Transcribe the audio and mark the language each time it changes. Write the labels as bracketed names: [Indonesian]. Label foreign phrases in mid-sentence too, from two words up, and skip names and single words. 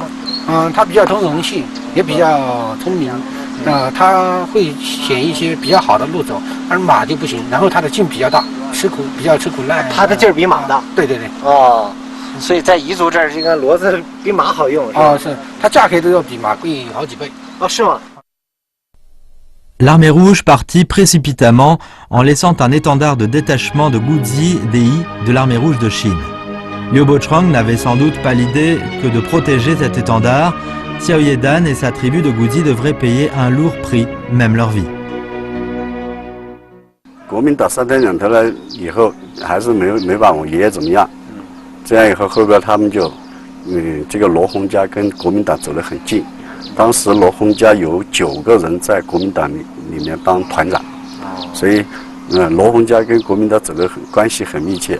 [Chinese] 它比较通人性，也比较聪明。它会选一些比较好的路走，而马就不行。然后它的劲比较大，比较吃苦耐。它的劲儿比马大。对。哦，所以在彝族这儿，这个骡子比马好用。是它价格都要比马贵好几倍。哦，是吗？ [French] L'armée rouge partit précipitamment en laissant un étendard de détachement de Guzi Dei de l'armée rouge de Chine. Lyobo Chrang n'avait sans doute pas l'idée que de protéger cet étendard, Xiao Yedan et sa tribu de Guzi devraient payer un lourd prix, même leur vie. [Chinese] 国民党3天2头了以后，还是没把我爷爷怎么样。这样以后，后边他们就，这个罗洪家跟国民党走得很近。当时罗洪家有9个人在国民党里面当团长，所以，罗洪家跟国民党走得关系很密切。